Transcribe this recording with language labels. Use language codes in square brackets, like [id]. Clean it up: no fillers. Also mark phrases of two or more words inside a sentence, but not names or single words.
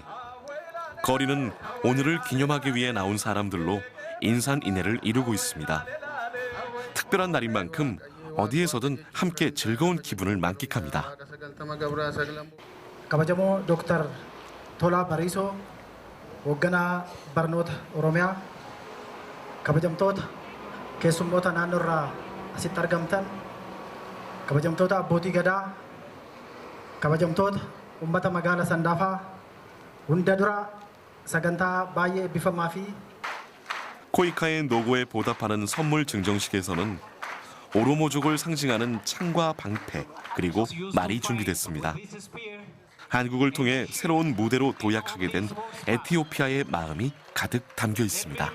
[ko] 거리는 오늘을 기념하기 위해 나온 사람들로 인산인해를 이루고 있습니다. 특별한 날인 만큼 어디에서든 함께 즐거운 기분을 만끽합니다. [om] kabajamoo Dr. Tolaa Bariisoo, hoogganaa barnoota Oromiyaa, kabajamtoota keessummoota naannoo irraa asitti argamtan, kabajamtoota abbootii gadaa, kabajamtoota uummata magaalaa Sandaafaa, hunda dura sagantaa baay'ee eebbifamaa fi [ko] 코이카의 노고에 보답하는 선물 증정식에서는 오로모족을 상징하는 창과 방패 그리고 말이 준비됐습니다. 한국을 통해 새로운 무대로 도약하게 된 에티오피아의 마음이 가득 담겨 있습니다.